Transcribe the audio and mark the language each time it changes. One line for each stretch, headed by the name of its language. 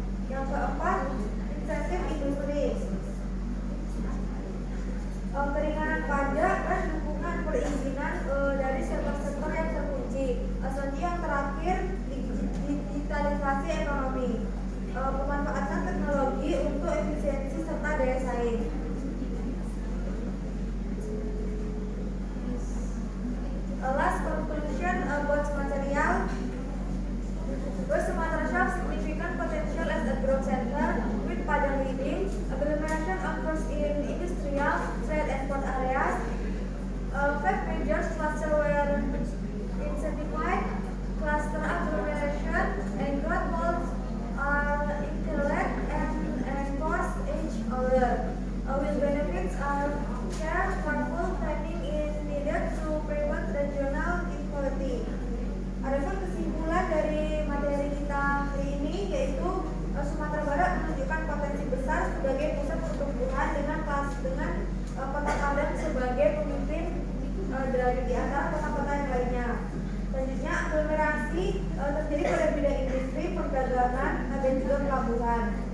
Indonesian: Yang keempat, insentif industri, keringanan pajak dan dukungan perizinan dari sektor-sektor yang terkunci. Selanjutnya, yang terakhir, digitalisasi ekonomi, pemanfaatan teknologi untuk efisiensi serta daya saing.
English: Last conclusion about material. West Sumatra shows significant potential as a growth center with Padang leading. Agglomeration occurs in industrial, trade and port areas. 5 major clusters were incentivized. Cluster agglomeration and growth modes are interact and enforce each other. With benefits are shared, careful planning is needed to prevent regional inequality.
Indonesian: Adapun kesimpulan dari materi kita hari ini yaitu Sumatera Barat menunjukkan potensi besar sebagai pusat pertumbuhan dengan Kota Padang sebagai pemimpin dari di antara kota-kota yang lainnya. Selanjutnya, aglomerasi terjadi pada bidang industri, perdagangan, dan juga pelabuhan.